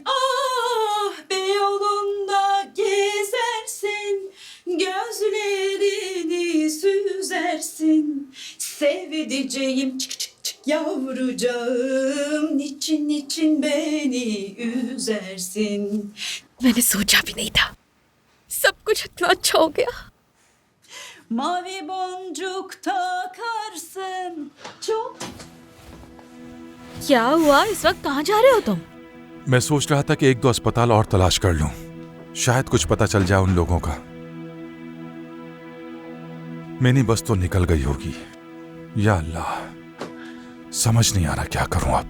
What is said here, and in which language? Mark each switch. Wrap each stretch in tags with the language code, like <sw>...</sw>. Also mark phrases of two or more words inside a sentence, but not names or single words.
<tr>Ah, Beyoğlu'nda gezersin, gözlerini süzersin. Sevdiceğim çık çık çık yavrucağım, niçin niçin beni üzersin.</tr> <hi>मैंने सोचा भी नहीं था सब कुछ इतना अच्छा हो गया।</hi> <tr>Mavi boncuk takarsın çok.</tr> <hi>क्या हुआ? इस वक्त कहाँ जा रहे हो तुम? मैं सोच रहा था कि एक दो अस्पताल और तलाश कर लूं, शायद कुछ पता चल जाए उन लोगों का। मेरी बस तो निकल गई होगी। या अल्लाह, समझ नहीं आ रहा क्या करूं अब।</hi>